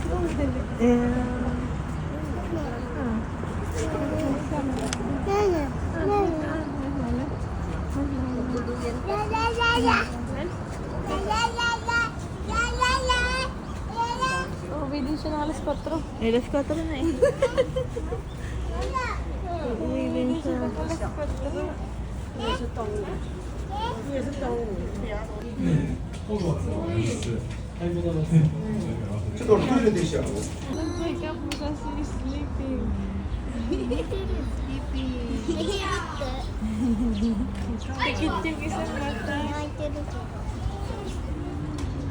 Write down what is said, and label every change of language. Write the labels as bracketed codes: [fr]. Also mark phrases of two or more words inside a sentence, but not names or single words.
[tl] Uwi din siya ng alas 4. Alas 4 na eh. Uwi din siya. Alas 4. [ja] ちょっと俺トイレでしょ。 [en] Nag-wake up because he's sleeping. [tl] Pikit yung isang mata.